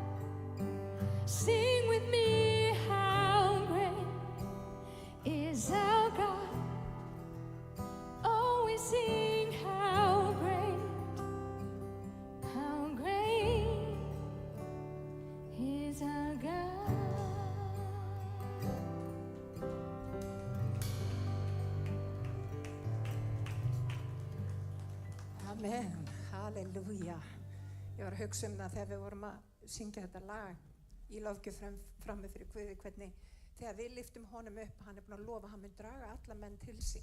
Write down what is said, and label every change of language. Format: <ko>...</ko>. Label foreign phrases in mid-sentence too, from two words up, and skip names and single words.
<en>Sing with me, how great is our God? Oh, we sing, how great is our God? Amen, halleluja.</en> <is>Ég var að hugsa það þegar við vorum að syngja þetta lag í lofgjöf frammi fyrir Guði, hvernig þegar við lyftum honum upp, hann búinn að lofa að hann mun draga alla menn til sín.</is>